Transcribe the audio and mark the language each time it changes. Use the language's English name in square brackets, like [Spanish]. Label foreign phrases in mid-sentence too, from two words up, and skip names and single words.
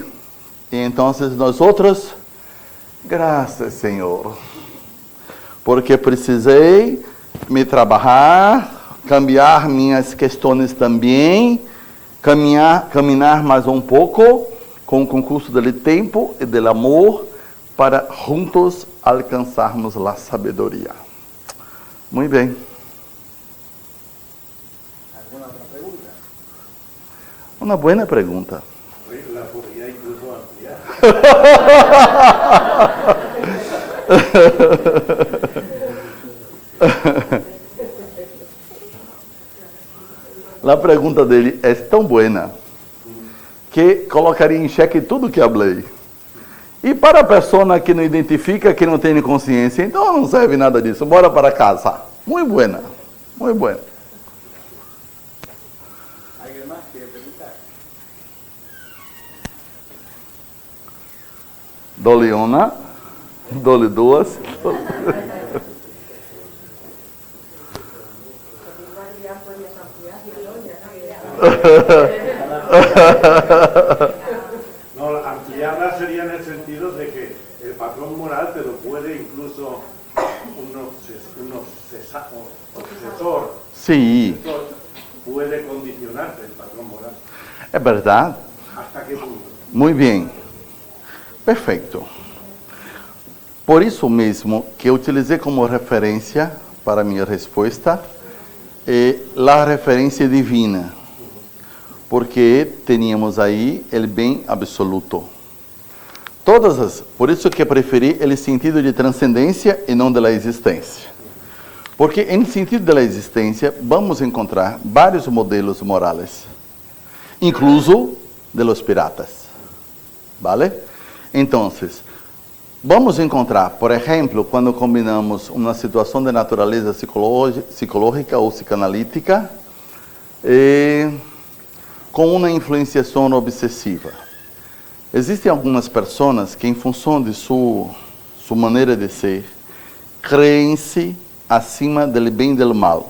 [Portuguese] E então nós outros, graças Senhor, porque precisei me trabalhar, cambiar minhas questões também, caminhar mais um pouco com o concurso do tempo e do amor para juntos alcançarmos a sabedoria. Muito bem. [Spanish] ¿Alguna otra pregunta? [Portuguese] Uma boa pergunta. [Spanish] La podría incluso ampliar. [Portuguese] A pergunta dele é tão boa que colocaria em xeque tudo que falei. E para a pessoa que não identifica, que não tem consciência, então não serve nada disso. Bora para casa. Muito buena, muito buena. [Spanish] ¿Alguien más quiere preguntar? [Portuguese] Dole uma, dole duas. [Spanish] No, ampliarla sería en el sentido de que el patrón moral te lo puede incluso un obsesor [Portuguese] Sim, [Spanish] puede condicionarte el patrón moral. [Portuguese] é verdade. [Spanish] ¿Hasta qué punto? [Portuguese] Muito bem. Perfeito. Por isso mesmo que eu utilizei como referência para minha resposta a referência divina. Porque teníamos aí o bem absoluto. Por isso que preferi o sentido de transcendência e não da existência. Porque, em sentido da existência, vamos encontrar vários modelos morais, [Spanish] incluso de los piratas. ¿Vale? [Portuguese] Então, vamos encontrar, por exemplo, quando combinamos uma situação de natureza psicológica ou psicanalítica com uma influenciação obsessiva. Existem algumas pessoas que, em função de sua maneira de ser, creem-se acima do bem e do mal.